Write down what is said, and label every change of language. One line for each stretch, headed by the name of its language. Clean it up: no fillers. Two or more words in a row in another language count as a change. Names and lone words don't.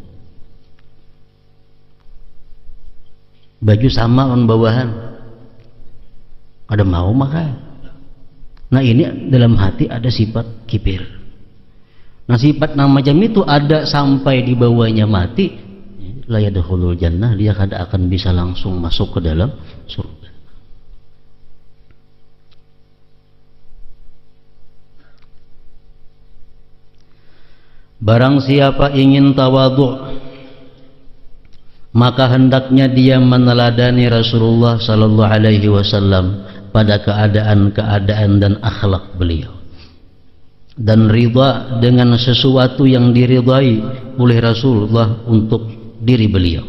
Banjar: Baju sama lawan bawahan, ada mau makai.
Indonesian: Nah, ini dalam hati ada sifat kibir. Nah, sifat yang macam itu ada sampai di bawahnya mati,
Arabic: لا يدخل الجنة,
Banjar: dia kada akan bisa langsung masuk ke dalam surga.
Indonesian: Barang siapa ingin tawadhu, maka hendaknya dia meneladani Rasulullah
Arabic: صلى الله عليه وسلم
Indonesian: pada keadaan-keadaan dan akhlak beliau, dan ridha dengan sesuatu yang diridai oleh Rasulullah untuk diri beliau.